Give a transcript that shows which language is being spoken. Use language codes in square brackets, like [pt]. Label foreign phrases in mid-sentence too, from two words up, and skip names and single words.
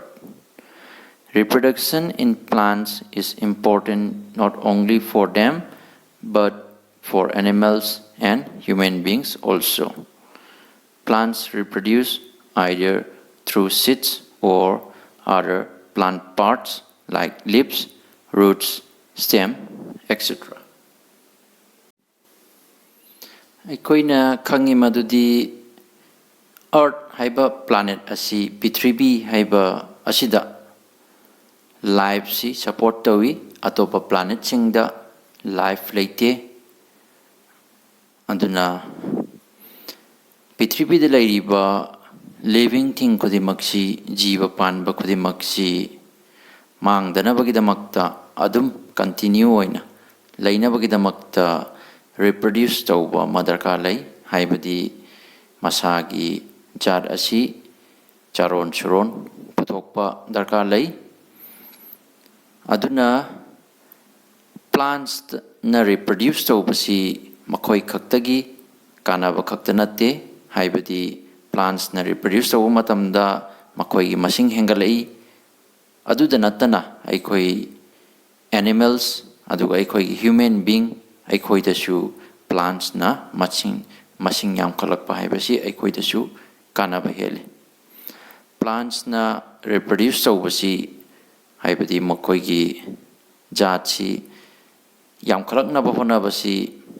[en] Reproduction in plants is important not only for them, but for animals and human beings also. Plants reproduce either through seeds or other plant parts like leaves, roots, stem, etc. [mni] ꯑꯩꯈꯣꯏꯅ ꯈꯪꯉꯤ ꯃꯗꯨꯗꯤ Earth ꯍꯥꯏꯕ planet ꯑꯁꯤ ꯄ꯭ꯔꯤꯊꯤꯕꯤ ꯍꯥꯏꯕ ꯑꯁꯤꯗ life ꯁꯤ support ꯇꯧꯏ ꯑꯇꯣꯞꯄ planet ꯁꯤꯡꯗ life ꯂꯩꯇꯦ ꯑꯗꯨꯅ ꯄ꯭ꯔꯤꯊꯤꯕꯤꯗ ꯂꯩꯔꯤꯕ [en] living thing [mni] ꯈꯨꯗꯤꯡꯃꯛꯁꯤ ꯖꯤꯕ ꯄꯥꯟꯕ ꯈꯨꯗꯤꯡꯃꯛꯁꯤ ꯃꯥꯡꯗꯅꯕꯒꯤꯗꯃꯛꯇ ꯑꯗꯨꯝ continue ꯑꯣꯏꯅ ꯂꯩꯅꯕꯒꯤꯗꯃꯛꯇ reproduce ꯇꯧꯕ ꯑꯃ ꯗꯔꯀꯥꯔ ꯂꯩ ꯍꯥꯏꯕꯗꯤ ꯃꯁꯥꯒꯤ ꯖꯥꯠ ꯑꯁꯤ ꯆꯥꯔꯣꯟ ꯁꯨꯔꯣꯟ ꯄꯨꯊꯣꯛꯄ ꯗꯔꯀꯥꯔ ꯂꯩ ꯑꯗꯨꯅ plants ꯅ reproduce ꯇꯧꯕꯁꯤ ꯃꯈꯣꯏ ꯈꯛꯇꯒꯤ ꯀꯥꯟꯅꯕ ꯈꯛꯇ ꯅꯠꯇꯦ ꯍꯥꯏꯕꯗꯤ plants ꯅ reproduce ꯇꯧꯕ ꯃꯇꯝꯗ ꯃꯈꯣꯏꯒꯤ ꯃꯁꯤꯡ ꯍꯦꯟꯒꯠꯂꯛꯏ ꯑꯗꯨꯗ ꯅꯠꯇꯅ ꯑꯩꯈꯣꯏ animals ꯑꯗꯨꯒ ꯑꯩꯈꯣꯏꯒꯤ [en] human being [mni] ꯑꯩꯈꯣꯏꯗꯁꯨ plants ꯅ ꯃꯁꯤꯡ ꯌꯥꯝꯈꯠꯂꯛꯄ ꯍꯥꯏꯕꯁꯤ ꯑꯩꯈꯣꯏꯗꯁꯨ ꯀꯥꯟꯅꯕ ꯍꯦꯜꯂꯤ plants ꯅ reproduce ꯇꯧꯕꯁꯤ ꯍꯥꯏꯕꯗꯤ ꯃꯈꯣꯏꯒꯤ ꯖꯥꯠꯁꯤ ꯌꯥꯝꯈꯠꯂꯛꯅꯕ ꯍꯣꯠꯅꯕꯁꯤ